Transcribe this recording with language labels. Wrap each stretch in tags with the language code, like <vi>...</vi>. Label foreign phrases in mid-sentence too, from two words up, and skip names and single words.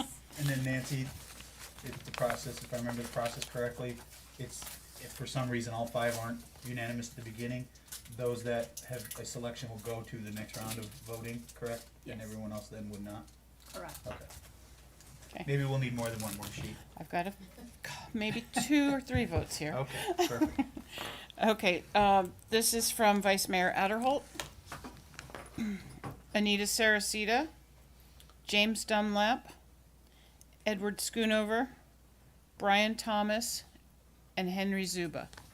<en>And then Nancy, if I remember the process correctly, if for some reason all 5 aren't unanimous at the beginning, those that have a selection will go to the next round of voting, correct? And Yes. everyone else then would not? Correct. Okay. Okay. Maybe we'll need more than one more sheet. I've got maybe 2 or 3 votes here. Okay, perfect. Okay, this is from Vice Mayor Adderholt, Anita Saracita, James Dunlap, Edward Schoonover, Brian Thomas, and Henry Zuba.</en>